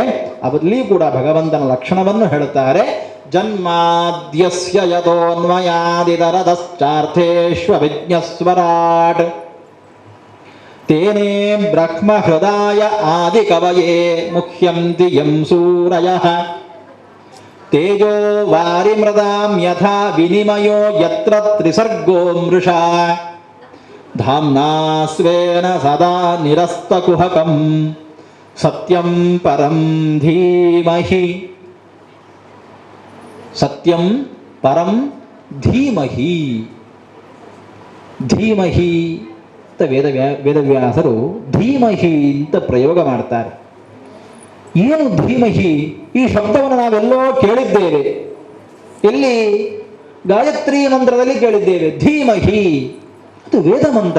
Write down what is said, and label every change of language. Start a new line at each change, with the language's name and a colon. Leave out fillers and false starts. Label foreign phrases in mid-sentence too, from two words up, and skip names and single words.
Kannada: ಅಲ್ಲಿ ಕೂಡ ಭಗವಂತನ ಲಕ್ಷಣವನ್ನು ಹೇಳುತ್ತಾರೆ.
Sanskrit: ಜನ್ಮಾದ್ಯಸ್ಯ ಯತೋನ್ಮಯಾದಿತರದಶ್ಚಾರ್ಥೇಷ್ವವಿಜ್ಞಸ್ವರಾಟ್ ತೇನೇ ಬ್ರಹ್ಮ ಹೃದಯ ಆದಿ ಕವಯೇ ಮುಹ್ಯಂತಿ ಯಂ ಸೂರಯಃ ತೇಜೋ ವಾರಿಮೃದಾಂ ಯಥಾ ವಿನಿಮಯೋ ಯತ್ರ ತ್ರಿಸರ್ಗೋ ಮೃಷಾ ಧಾಮ್ನಾ ಸ್ವೇನ ಸದಾ ನಿರಸ್ತಕುಹಕಂ ಸತ್ಯಂ ಪರಂ ಧೀಮಹಿ. ಸತ್ಯಂ ಪರಂ ಧೀಮಹಿ.
Kannada: ಧೀಮಹಿ ಅಂತ ವೇದವ್ಯಾಸರು ಧೀಮಹಿ ಅಂತ ಪ್ರಯೋಗ ಮಾಡ್ತಾರೆ. ಏನು ಧೀಮಹಿ? ಈ ಶಬ್ದವನ್ನು ನಾವೆಲ್ಲೋ ಕೇಳಿದ್ದೇವೆ. ಎಲ್ಲಿ? ಗಾಯತ್ರಿ ಮಂತ್ರದಲ್ಲಿ ಕೇಳಿದ್ದೇವೆ. ಧೀಮಹಿ ಇದು ವೇದ ಮಂತ್ರ.